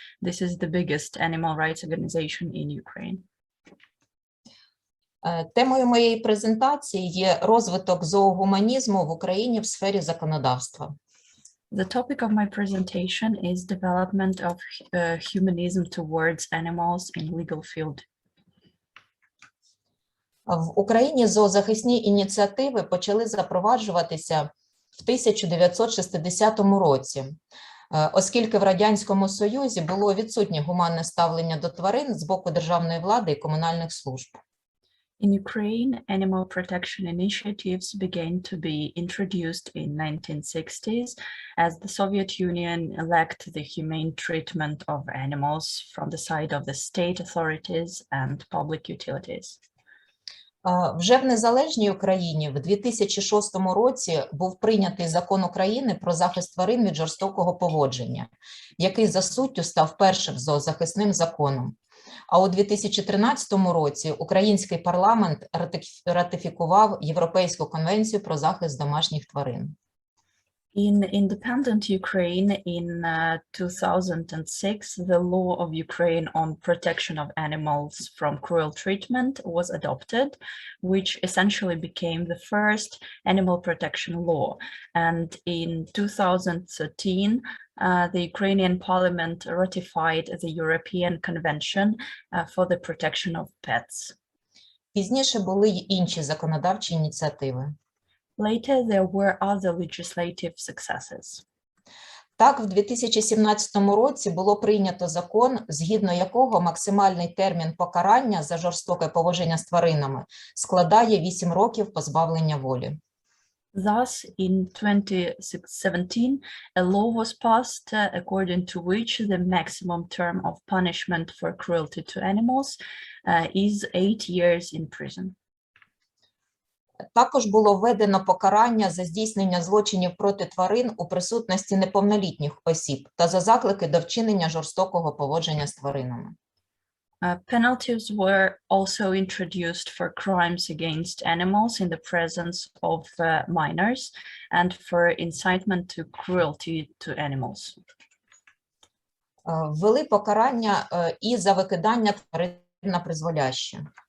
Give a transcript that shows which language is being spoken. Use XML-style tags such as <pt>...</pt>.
<en>This is the biggest animal rights organization in Ukraine.</en> <uk>Темою моєї презентації є розвиток зоогуманізму в Україні в сфері законодавства.</uk> <en>The topic of my presentation is development of humanism towards animals in legal field.</en> <uk>В Україні зоозахисні ініціативи почали запроваджуватися в 1960 році, оскільки в Радянському Союзі було відсутнє гуманне ставлення до тварин з боку державної влади і комунальних служб.</uk> <en>In Ukraine, animal protection initiatives began to be introduced in 1960s as the Soviet Union lacked the humane treatment of animals from the side of the state authorities and public utilities.</en> <uk>Вже в незалежній Україні в 2006 році був прийнятий закон України про захист тварин від жорстокого поводження, який за суттю став першим зоозахисним законом. А у 2013 році український парламент ратифікував Європейську конвенцію про захист домашніх тварин.</uk> <en>In independent Ukraine in 2006, the law of Ukraine on protection of animals from cruel treatment was adopted, which essentially became the first animal protection law. And in 2013, the Ukrainian parliament ratified the European Convention for the protection of pets.</en> <uk>Пізніше були й інші законодавчі ініціативи.</uk> <en>Later, there were other legislative successes.</en> <uk>Так, в 2017 році було прийнято закон, згідно якого максимальний термін покарання за жорстоке поводження з тваринами складає 8 років позбавлення волі.</uk> <en>Thus, in 2017, a law was passed according to which the maximum term of punishment for cruelty to animals is 8 years in prison.</en> <uk>Також було введено покарання за здійснення злочинів проти тварин у присутності неповнолітніх осіб та за заклики до вчинення жорстокого поводження з тваринами.</uk> <en>Penalties were also introduced for crimes against animals in the presence of minors and for incitement to cruelty to animals.</en> <uk>Ввели покарання і за викидання тварин на призволяще.</uk>